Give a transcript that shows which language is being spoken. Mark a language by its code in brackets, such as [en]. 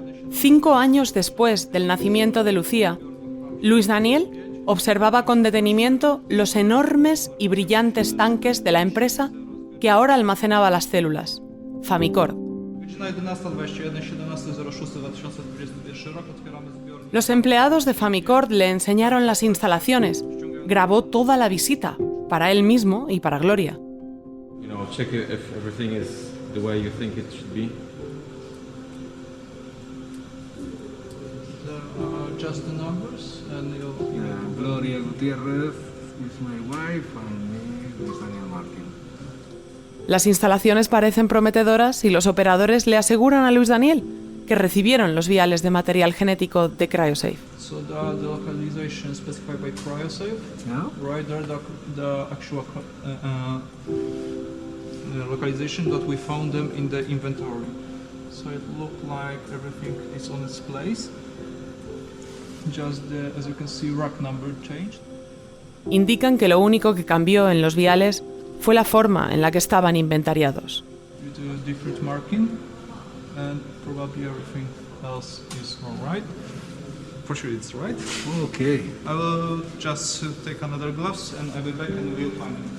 [es] 5 años después del nacimiento de Lucía, Luis Daniel observaba con detenimiento los enormes y brillantes tanques de la empresa que ahora almacenaba las células, Famicor. Los empleados de Famicord le enseñaron las instalaciones. Grabó toda la visita, para él mismo y para Gloria. [en] Check if everything is the way you think it should be. Just the numbers and Gloria Gutiérrez is my wife and me is Daniel Martin. [es] Las instalaciones parecen prometedoras y los operadores le aseguran a Luis Daniel que recibieron los viales de material genético de CryoSafe. [en] So the localization specified by CryoSafe. Yeah. Right there, the actual localization that we found them in the inventory. So it looked like everything is on its place. Just as you can see, rack number changed. [es] Indican que lo único que cambió en los viales fue la forma en la que estaban inventariados. [en] Different marking, and probably everything else is all right. For sure it's right. Okay. I will just take another gloves and I'll be back in a real time.